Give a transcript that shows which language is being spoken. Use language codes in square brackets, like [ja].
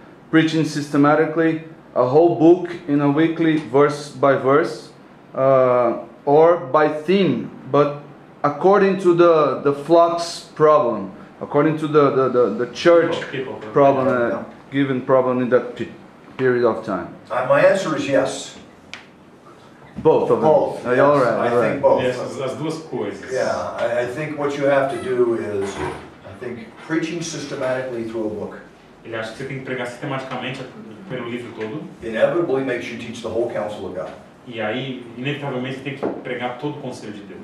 [en] Preaching systematically a whole book in a weekly verse by verse, or by theme, but according to the flock's problem, according to the church problem, given problem in that period of time? My answer is yes. Both of them. Both. Yes. All right. I think both. [pt] Yes, as duas coisas. [en] Yeah, I think what you have to do is, I think, preaching systematically through a book [pt] Ele acha que você tem que pregar sistematicamente pelo livro todo. [en] inevitably makes you teach the whole counsel of God. [pt] E aí, inevitavelmente, tem que pregar todo o conselho de Deus.